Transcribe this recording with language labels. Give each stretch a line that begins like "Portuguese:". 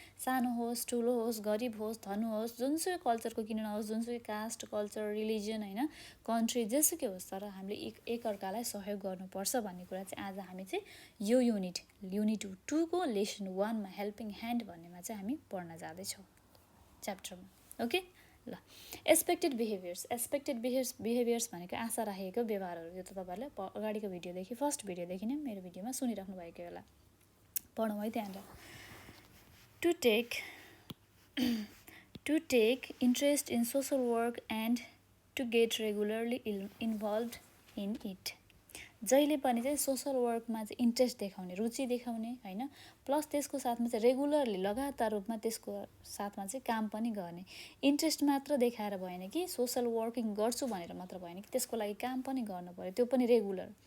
Nepali: सानो होस्, ठुलो होस्, गरिब होस्, धनु होस्, जुनसुकै कल्चरको किन नहोस्, जुनसुकै कास्ट, कल्चर, रिलिजन हैन, कन्ट्री जेसुकै होस्, तर हामीले एकअर्कालाई सहयोग गर्नुपर्छ भन्ने कुरा चाहिँ आज हामी चाहिँ यो युनिट 2 को लेसन 1 मा हेल्पिङ ह्यान्ड भन्नेमा चाहिँ हामी पढ्न जाँदैछौँ च्याप्टरमा। ओके ल, एक्सपेक्टेड बिहेभियर्स भनेको आशा राखेको व्यवहारहरू। यो त तपाईँहरूले अगाडिको भिडियोदेखि फर्स्ट भिडियोदेखि नै मेरो भिडियोमा सुनिराख्नु भएको होला। पढौँ है त्यहाँनिर।
English: To take interest in social work and to get regularly involve in it.
Nepali: जहिले पनि चाहिँ सोसल वर्कमा चाहिँ इन्ट्रेस्ट देखाउने, रुचि देखाउने हैन, प्लस त्यसको साथमा चाहिँ रेगुलरली लगातार रूपमा त्यसको साथमा चाहिँ काम पनि गर्ने। इन्ट्रेस्ट मात्र देखाएर भएन कि सोसल वर्किङ गर्छु भनेर मात्र भएन कि त्यसको लागि काम पनि गर्नु पर्यो, त्यो पनि रेगुलर।